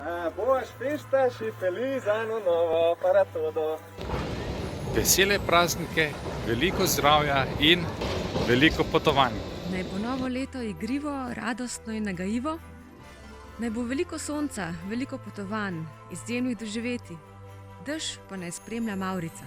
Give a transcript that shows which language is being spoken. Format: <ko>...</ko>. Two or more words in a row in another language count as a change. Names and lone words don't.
<pt>boas festas e feliz ano novo para todos.</pt> <sl>Vesele praznike, veliko zdravja in veliko potovanj. Naj bo novo leto igrivo, radostno in nagajivo. Naj bo veliko sonca, veliko potovanj, izjemnih doživeti. Dež pa naj spremlja Mavrica.</sl>